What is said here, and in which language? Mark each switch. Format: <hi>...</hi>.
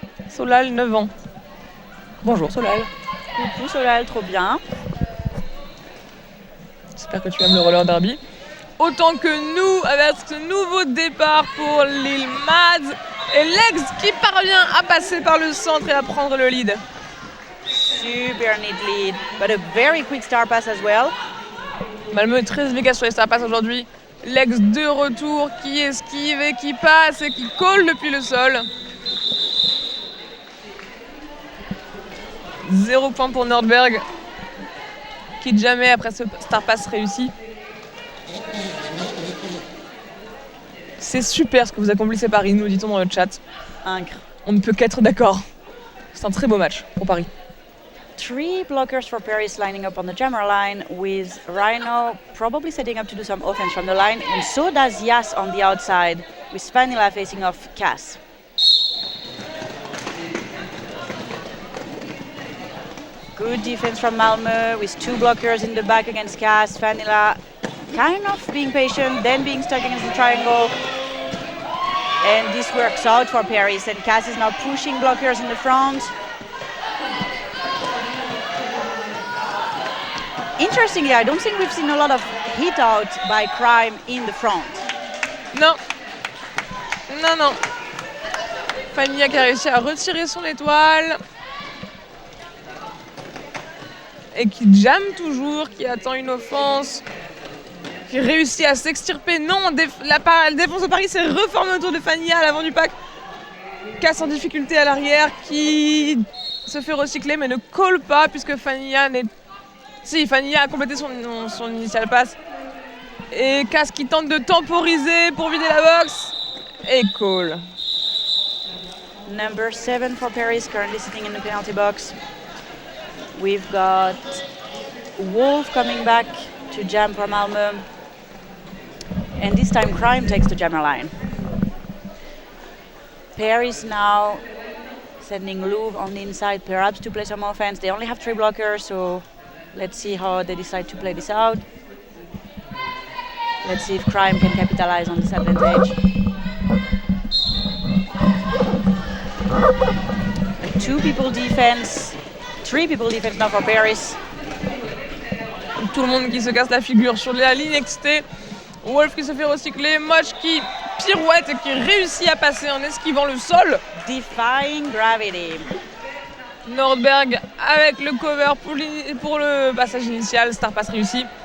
<fr>Solal, 9 ans. Bonjour Solal. Coucou Solal, trop bien. J'espère que tu aimes le roller derby. Autant que nous, avec ce nouveau départ pour Lil Mads. Et Legs qui parvient à passer par le centre et à prendre le lead.</fr> <en>Super neat lead, but a very quick star pass as well.</en> <fr>Malmö est très efficace sur les star pass aujourd'hui. Legs de retour qui esquive et qui passe et qui colle depuis le sol. 0 point pour Nordberg qui jamais après ce star pass réussi. C'est super ce que vous accomplissez Paris, nous dit-on dans le chat. Incre. On ne peut qu'être d'accord. C'est un très beau match pour Paris.</fr> <en>3 blockers for Paris lining up on the jammer line, with Rhino probably setting up to do some offense from the line, and so does Yas on the outside, with Vanilla facing off Cass. Good defense from Malmö, with 2 blockers in the back against Cass. Vanilla kind of being patient, then being stuck against the triangle. And this works out for Paris, and Cass is now pushing blockers in the front. Interestingly, I don't think we've seen a lot of hit out by Crime in the front.</en> <fr>Non. Fannia qui a réussi à retirer son étoile. Et qui jamme toujours, qui attend une offense. Qui réussit à s'extirper. Non, la défense de Paris s'est reformée autour de Fannia à l'avant du pack. Casse en difficulté à l'arrière, qui se fait recycler mais ne colle pas puisque Fannia n'est... Si, Fannia a complété son initial pass. Et Cass qui tente de temporiser pour vider la box. Et call.</fr> <en>Number 7 for Paris, currently sitting in the penalty box. We've got Wolf coming back to jam for Malmö. And this time Crime takes the jammer line. Paris now sending Louvre on the inside, perhaps to play some offense. They only have 3 blockers, so let's see how they decide to play this out. Let's see if Crime can capitalize on this advantage. A 2 people defense, 3 people defense now for Paris.</en> <fr>Tout le monde qui se casse la figure sur la ligne XT. Wolf qui se fait recycler, Moch qui pirouette et qui réussit à passer en esquivant le sol.</fr> <en>Defying gravity.</en> <fr>Nordberg avec le cover pour le passage initial, star pass réussi.</fr>